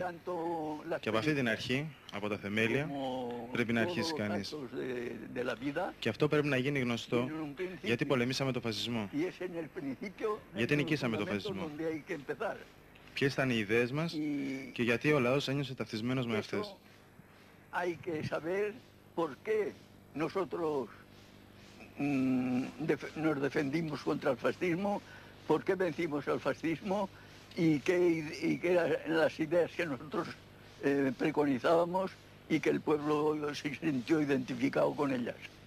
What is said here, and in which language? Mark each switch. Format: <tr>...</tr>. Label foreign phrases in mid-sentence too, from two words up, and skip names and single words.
<el>Και από αυτή την αρχή, από τα θεμέλια, πρέπει να αρχίσει κανείς. Και αυτό πρέπει να γίνει γνωστό, γιατί πολεμήσαμε το φασισμό. Γιατί νικήσαμε το φασισμό. Ποιες ήταν οι ιδέες μας και γιατί ο λαός ένιωσε ταυτισμένος με αυτές.</el> <es>Nosotros nos defendimos contra el fascismo, por qué vencimos al fascismo y qué eran las ideas que nosotros preconizábamos y que el pueblo se sintió identificado con ellas.</es>